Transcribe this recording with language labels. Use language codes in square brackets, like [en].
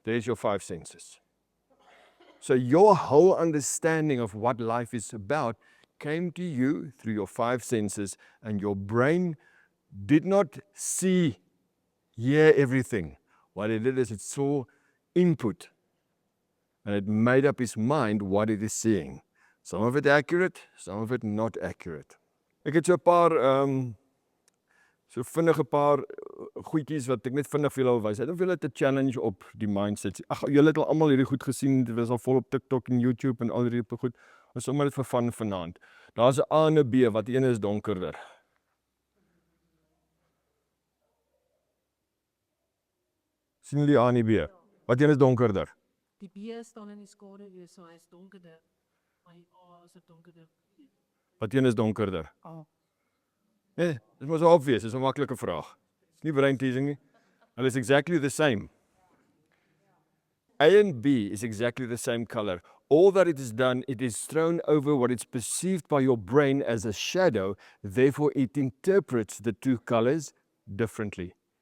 [en] There's your 5 senses. So your whole understanding of what life is about came to you through your 5 senses, and your brain did not hear everything. What it did is it saw input, and it made up its mind what it is seeing. Some of it accurate, some of it not accurate. [af] Ek het so 'n paar vinnige paar goedjies wat ek net vinnig vir julle wil wys. Ek wil julle 'n challenge op die mindset. Ag, julle het al almal hierdie goed gesien. Dit was al vol op TikTok en YouTube en al hierdie goed. Ons sommer dit vir van vanaand. Daar's 'n A en 'n B, wat een is donkerder. Sien julle die A en die B? Wat een is donkerder? Die B staan in die skaduwee, so hy is donkerder. Maar die A is donkerder. Wat een is donkerder? A. Nee, dit moet so obvious, dis 'n maklike vraag. Dis nie brain teasing nie. Hulle is [en] exactly the same. A and B is exactly the same color. All that it is done, it is thrown over what is perceived by your brain as a shadow, therefore it interprets the 2 colors differently.